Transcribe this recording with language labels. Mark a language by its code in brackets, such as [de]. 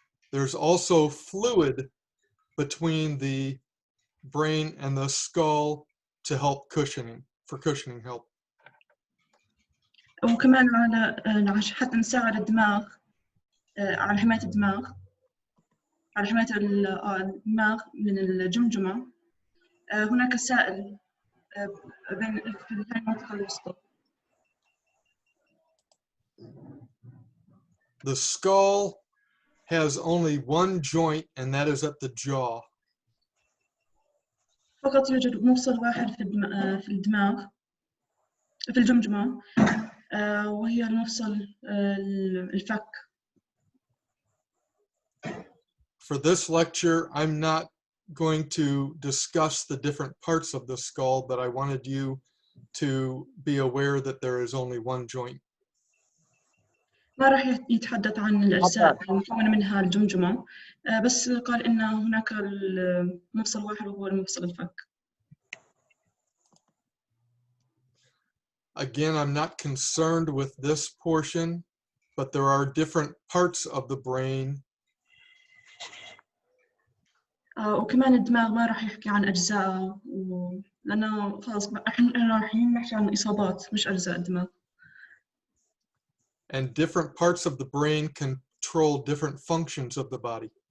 [en] There's also fluid between the brain and the skull to help cushioning, for cushioning help. [ar] وكمان على حتى نساعد الدماغ على حماية الدماغ على حماية الدماغ من الجمجمة. هناك سائل بين في المنطقة الوسطى. [en] The skull has only one joint, and that is at the jaw. [ar] فقط يوجد مفصل واحد في الدماغ في الجمجمة وهي المفصل الفك. [en] For this lecture, I'm not going to discuss the different parts of the skull, but I wanted you to be aware that there is only one joint. [ar] ما راح يتحدث عن الأجزاء المكونة منها الجمجمة، بس قال إن هناك المفصل واحد وهو المفصل الفك. [en] Again, I'm not concerned with this portion, but there are different parts of the brain [ar] وكمان الدماغ ما راح يحكي عن أجزاء لأنه خلاص إحنا رايحين نحكي عن إصابات مش أجزاء الدماغ. [en] And different parts of the brain control different functions of the body.